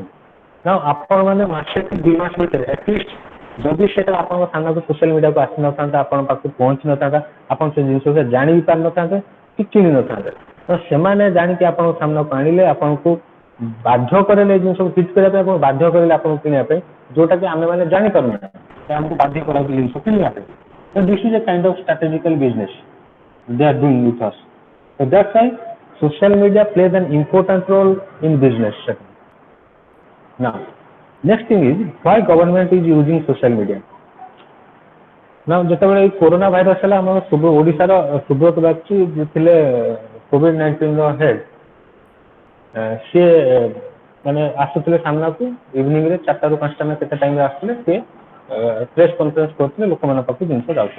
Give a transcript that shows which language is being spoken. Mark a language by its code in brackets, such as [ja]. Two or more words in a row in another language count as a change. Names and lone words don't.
[or] ନା ଆପଣମାନେ ମାସେ କି 2 ମାସ ଭିତରେ ଆଟଲିଷ୍ଟ ଯଦି ସେଟା ଆପଣଙ୍କ ସାମ୍ନାକୁ [en] social media [or] ଆସିନଥାନ୍ତା, ଆପଣଙ୍କ ପାଖକୁ ପହଞ୍ଚି ନଥାନ୍ତା, ଆପଣ ସେ ଜିନିଷକୁ ଜାଣି ବି ପାରିନଥାନ୍ତେ କି କିଣି ନଥାନ୍ତେ, ତ ସେମାନେ ଜାଣିକି ଆପଣଙ୍କ ସାମ୍ନାକୁ ଆଣିଲେ, ଆପଣଙ୍କୁ ବାଧ୍ୟ କରେଇଲେ ଏ ଜିନିଷକୁ ଫିଟ୍ କରିବା ପାଇଁ, ଆପଣଙ୍କୁ ବାଧ୍ୟ କରେଇଲେ ଆପଣଙ୍କୁ କିଣିବା ପାଇଁ, ଯୋଉଟାକି ଆମେମାନେ ଜାଣିପାରୁନାହିଁ ଆମକୁ ବାଧ୍ୟ କରାଉଛି ଜିନିଷ କିଣିବା ପାଇଁ। [en] ତ this is a kind of strategical business they are doing with us. So that's why social media plays an important role in business. Now, next thing is why government is using social media. Now, [or] ଯେତେବେଳେ ଏଇ କୋରୋନା ଭାଇରସ ହେଲା, ଆମର ଓଡ଼ିଶାର ସୁବ୍ରତ ବାଗଚୀ ଯିଏ ଥିଲେ COVID-19 ର ହେଡ୍, ସିଏ ମାନେ ଆସୁଥିଲେ ସାମ୍ନାକୁ ଇଭିନିଂରେ 4ଟାରୁ 5ଟା ନା କେତେ ଟାଇମ୍ରେ ଆସୁଥିଲେ, ସିଏ [en] press conference [or] କରୁଥିଲେ, ଲୋକମାନଙ୍କ ପାଖକୁ ଜିନିଷ ଯାଉଥିଲା।